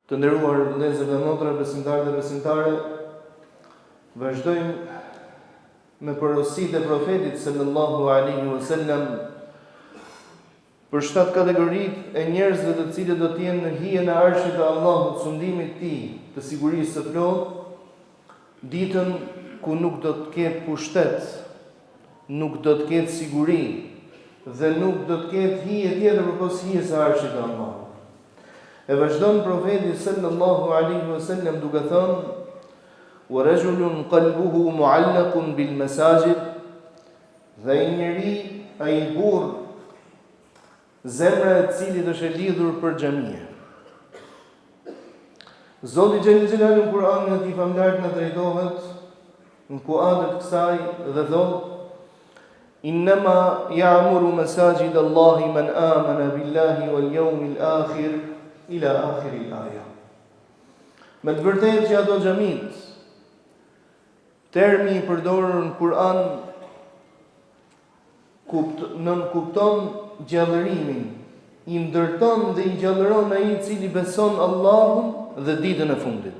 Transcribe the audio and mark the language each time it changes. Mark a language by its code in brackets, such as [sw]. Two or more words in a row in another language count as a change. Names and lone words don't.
[sq] Të nderuar vëllezër dhe motra, besimtarë dhe besimtare, vazhdojmë me porositë e profetit [ar] صلى الله عليه وسلم [sq] për 7 kategoritë e njerëzve të cilët do të jenë në hijen e arshit të Allahut, sundimit të tij, të sigurisë së plotë, ditën ku nuk do të ketë pushtet, nuk do të ketë siguri dhe nuk do të ketë hije tjetër përpos hijes së arshit të Allahut. E vazhdon profeti [ar] صلى الله عليه وسلم [sq] duke thënë: [ar] "ورجل قلبه معلق بالمساجد", [sq] dhe ai njeri, ai burr, zemra e cilit është e lidhur për xhamie. Zoti xhelal xhelal në Kur'anin e tij famlar na drejtohet në kuadër të kësaj dhe thotë: [ar] "إنما يعمر مساجد الله من آمن بالله واليوم الآخر إلى آخر الآية. [sq] Me të vërtetë që ato xhamit, termi i përdorur në Kur'an kupton gjallërimin, i ndërton dhe i gjallëron ai i cili beson Allahun dhe ditën e fundit.